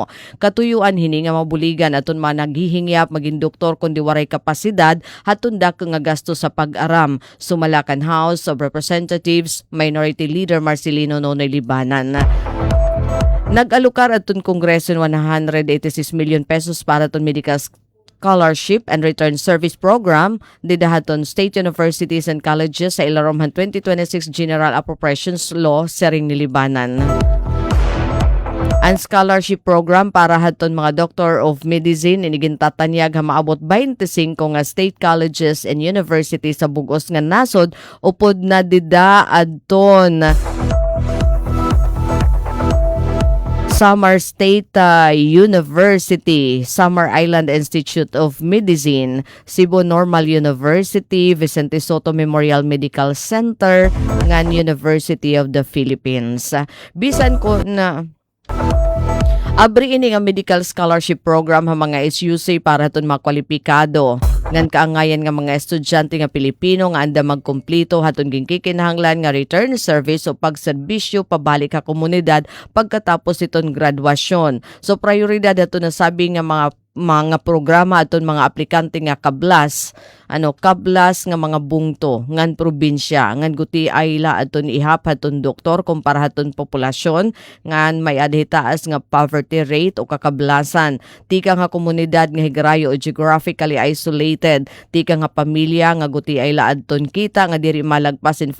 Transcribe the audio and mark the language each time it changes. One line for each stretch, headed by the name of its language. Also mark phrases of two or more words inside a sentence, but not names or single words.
Waray: Katuyuan hini nga mabuligan aton managhihingyap maging doktor kundi waray kapasidad haton dak nga gasto sa pag-aram. Sumalakan House of Representatives
English: Minority Leader
Waray: Marcelino Nonoy Libanan. Nag-alukar atong Kongreso 186 million pesos para atong
English: medical scholarship and return service program
Waray: didahaton
English: state universities and colleges
Waray: sa Ilaromhan 2026 General Appropriations Law sering ni Libanan. Ang
English: scholarship program
Waray: para haton mga
English: Doctor of Medicine
Waray: inigintatanyag nga maabot 25 nga
English: state colleges and universities
Waray: sa bugos nga nasod upod na dida adton Samar State University, Samar Island Institute of Medicine, Cebu Normal University, Vicente Soto Memorial Medical Center, ngan University of the Philippines. Bisan ko na abri ini nga
English: medical scholarship program
Waray: ha mga SUC para haton makwalipikado ngan kaangayan nga mga estudyante nga Pilipino nga anda magkumpleto haton ginkikinahanglan nga
English: return service
Waray: o pagserbisyo pabalik sa komunidad pagkatapos iton graduasyon. So prioridad ato na sabi nga mga programa aton mga aplikante nga kablas nga mga bungto ngan probinsya ngan guti ay la aton ihap haton doktor kumpara haton populasyon ngan may adhitaas nga
English: poverty rate
Waray: o kakablasan tika nga komunidad nga higrayo o
English: geographically isolated
Waray: tika nga pamilya nga guti ay la adton kita nga diri malagpas in